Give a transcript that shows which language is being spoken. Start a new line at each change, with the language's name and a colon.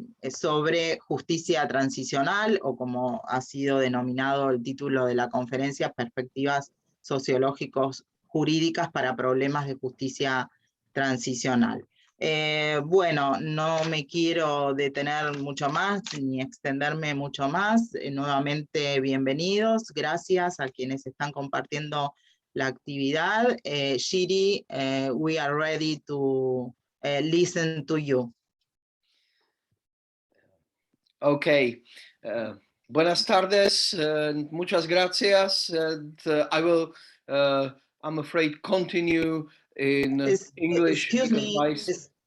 Spanish: sobre justicia transicional, o como ha sido denominado el título de la conferencia, perspectivas sociológicos jurídicas para problemas de justicia transicional. Bueno, no me quiero detener mucho más, ni extenderme mucho más. Nuevamente, bienvenidos. Gracias a quienes están compartiendo la actividad.
English: Jiri, we are ready to listen to you. Okay,
Spanish: Buenas tardes, muchas gracias.
English: And I will, I'm afraid, continue in English because